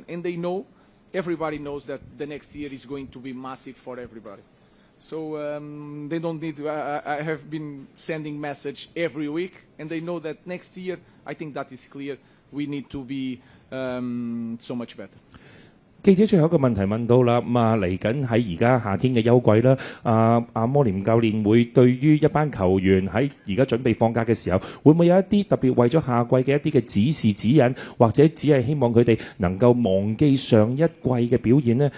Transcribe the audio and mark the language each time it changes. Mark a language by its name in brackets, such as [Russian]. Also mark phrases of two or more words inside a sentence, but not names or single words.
[English] And everybody knows that the next year is going to be massive for everybody. So they don't need to. I have been sending message every week, and they know that next year, I think that is clear, we need to be so much better. [Cantonese] 記者最後一個問題問到啦，咁嚟緊喺而家夏天嘅休季啦，阿摩廉教練會對於一班球員喺而家準備放假嘅時候，會唔會有一啲特別為咗夏季嘅一啲嘅指示指引，或者只係希望佢哋能夠忘記上一季嘅表現呢？